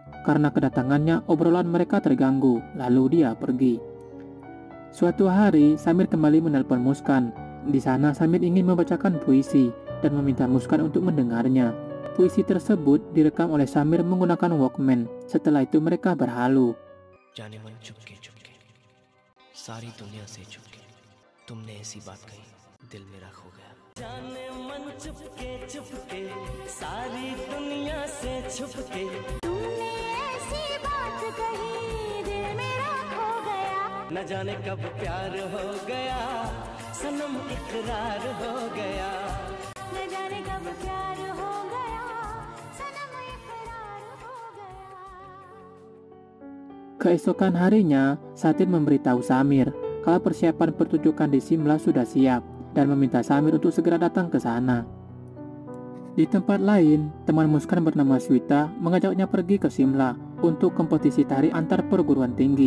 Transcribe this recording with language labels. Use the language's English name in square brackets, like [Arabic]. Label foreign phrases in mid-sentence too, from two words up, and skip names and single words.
[Indonesian] Karena kedatangannya obrolan mereka terganggu, lalu dia pergi. Suatu hari Samir kembali menelpon Muskan. Di sana Samir ingin membacakan puisi dan meminta Muskan untuk mendengarnya. Puisi tersebut direkam oleh Samir menggunakan Walkman. Setelah itu mereka berhalu. [Hindi] जाने मन चुपके चुपके सारी दुनिया से चुपके तुमने ऐसी बात कही दिल मेरा खो गया जाने मन चुपके चुपके सारी दुनिया से छुपके तुमने ऐसी बात कही दिल मेरा खो गया न जाने कब प्यार हो गया सनम इकरार हो गया न जाने कब प्यार हो गया सनम इकरार हो गया. [Indonesian] Keesokan harinya, Satin memberitahu Samir kalau persiapan pertunjukan di Simla sudah siap dan meminta Samir untuk segera datang ke sana. Di tempat lain, teman Muskan bernama Swita mengajaknya pergi ke Simla untuk kompetisi tari antar perguruan tinggi.